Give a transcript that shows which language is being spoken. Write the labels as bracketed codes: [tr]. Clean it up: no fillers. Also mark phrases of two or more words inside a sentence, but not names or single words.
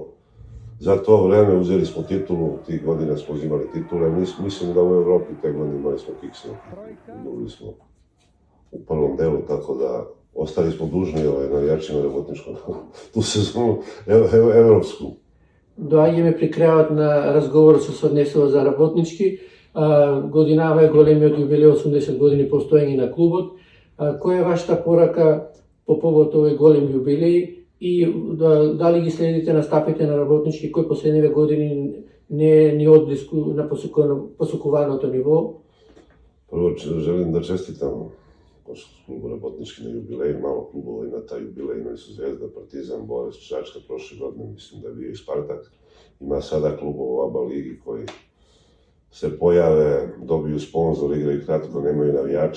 [sr] Za to vreme uzeli smo titulu, tih godina smo uzimali titule. Mislim da u Evropi te godine imali smo kiksno. Dobili smo u prvom delu, tako da ostali smo dužni navijačima Rabotničkom tu sezonu evropsku. [mk] Доаѓаме при крајот на разговорот што се однесува за Работнички. Годинава е големиот јубилеј 80 години постоење на клубот. Која е вашата порака по повод овој голем јубилеј и дали ги следите на стапите на Работнички кој последниве години не е ни одблиску на посокуваното ниво? [sr] Prvo želim da čestitam klubu Rabotnički na jubileju, malo klubova ima taj jubilej, imali su Zvezda, Partizan, Borac, Čačka prošle godine, mislim da je bio i Spartak. Ima sada klubova u ABA ligi koji se pojave, dobiju sponzor, igraju kratko, nemaju navijače.